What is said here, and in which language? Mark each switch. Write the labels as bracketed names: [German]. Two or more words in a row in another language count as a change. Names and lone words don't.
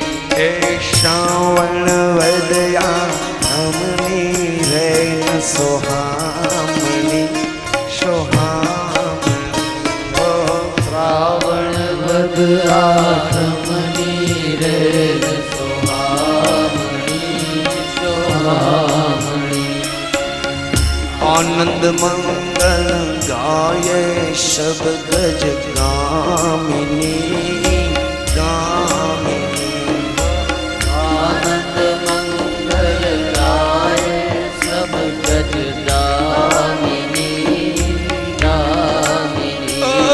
[Gujarati] એ શ્રાવણ વદયાઠમની રેન સોહામણી સોહામણી શ્રાવણ વદ આઠમની રેન સુહામણી સુહામણી [Hindi] आनंद मंगल गाये सब गज गामिनी गामिनी आनंद मंगल गाये सब गज दामिनी दामिनी